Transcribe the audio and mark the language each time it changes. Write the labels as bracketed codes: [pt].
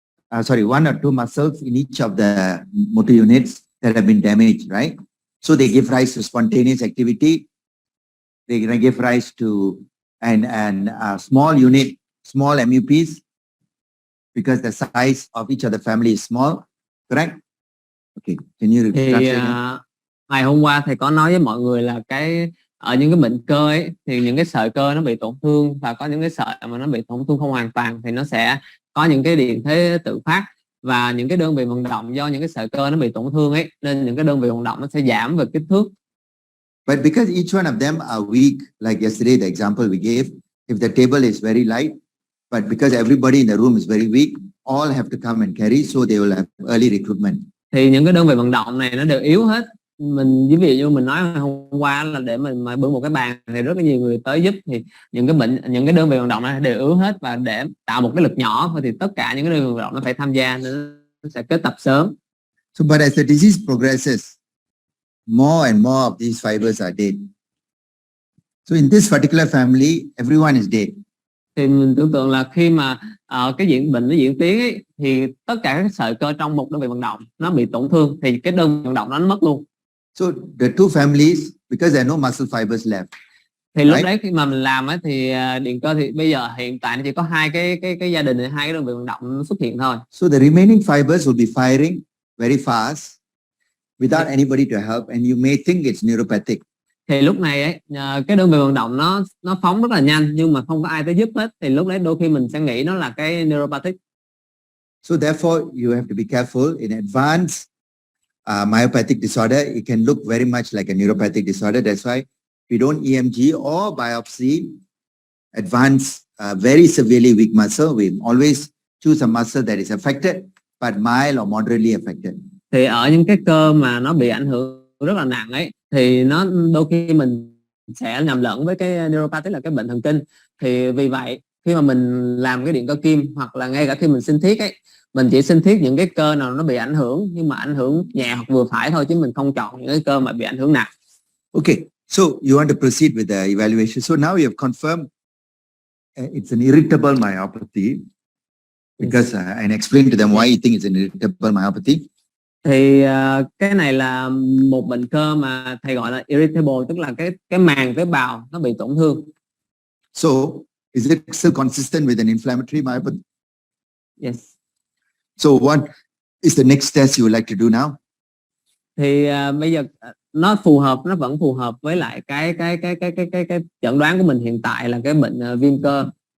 [en] 1 or 2 muscles in each of the motor units that have been damaged, right? So they give rise to spontaneous activity. They give rise to a small unit, small MUPs, because the size of each of the family is small, correct? Okay, can you repeat? [vi] Thì ngày hôm qua thầy có nói với mọi người là ở những cái bệnh cơ ấy, thì những cái sợi cơ nó bị tổn thương và có những cái sợi mà nó bị tổn thương không hoàn toàn thì nó sẽ có những cái điện thế tự phát và những cái đơn vị vận động do những cái sợi cơ nó bị tổn thương ấy nên những cái đơn vị vận động nó sẽ giảm về kích thước. [en] But because each one of them are weak, like yesterday the example we gave, if the table is very light, but because everybody in the room is very weak, all have to come and carry, so they will have early recruitment. [vi] Thì những cái đơn vị vận động này nó đều yếu hết. Ví dụ như mình nói hôm qua là để mình mà bưng một cái bàn thì rất là nhiều người tới giúp thì những cái đơn vị vận động này đều yếu hết và để tạo một cái lực nhỏ thì tất cả những cái đơn vị vận động nó phải tham gia nên nó sẽ kết tập sớm. [en] So but as the disease progresses, more and more of these fibers are dead. So in this particular family, everyone is dead. [vi] Thì mình tưởng tượng là khi mà cái bệnh nó diễn tiến ấy, thì tất cả các sợi cơ trong một đơn vị vận động nó bị tổn thương thì cái đơn vị vận động nó mất luôn. [en] So the two families, because there are no muscle fibers left. [vi] Thì lúc đấy khi mà mình làm ấy, thì điện cơ thì bây giờ hiện tại nó chỉ có hai cái gia đình, hai cái đơn vị vận động nó xuất hiện thôi. [en] So the remaining fibers will be firing very fast without anybody to help, and you may think it's neuropathic. [vi] Thì lúc này ấy, cái đơn vị vận động nó phóng rất là nhanh nhưng mà không có ai tới giúp hết, thì lúc đấy đôi khi mình sẽ nghĩ nó là cái neuropathic. [en] So therefore you have to be careful. In advanced myopathic disorder, it can look very much like a neuropathic disorder. That's why we don't EMG or biopsy advanced very severely weak muscle. We always choose a muscle that is affected but mild or moderately affected. [vi] Thì ở những cái cơ mà nó bị ảnh hưởng rất là nặng ấy, thì nó đôi khi mình sẽ nhầm lẫn với cái neuropathy là cái bệnh thần kinh. Thì vì vậy khi mà mình làm cái điện cơ kim, hoặc là ngay cả khi mình sinh thiết ấy, mình chỉ sinh thiết những cái cơ nào nó bị ảnh hưởng nhưng mà ảnh hưởng nhẹ hoặc vừa phải thôi, chứ mình không chọn những cái cơ mà bị ảnh hưởng nặng. [en] Okay, so you want to proceed with the evaluation. So now you have confirmed it's an irritable myopathy because and explain to them why you think it's an irritable myopathy. [vi] Thì cái này là một bệnh cơ mà thầy gọi là irritable, tức là cái màng tế bào nó bị tổn thương. [en] So is it still consistent with an inflammatory myopathy? Yes. So what is the next test you would like to do now? [vi] Thì bây giờ nó phù hợp, nó vẫn phù hợp với lại cái chẩn đoán của mình hiện tại là cái bệnh viêm cơ.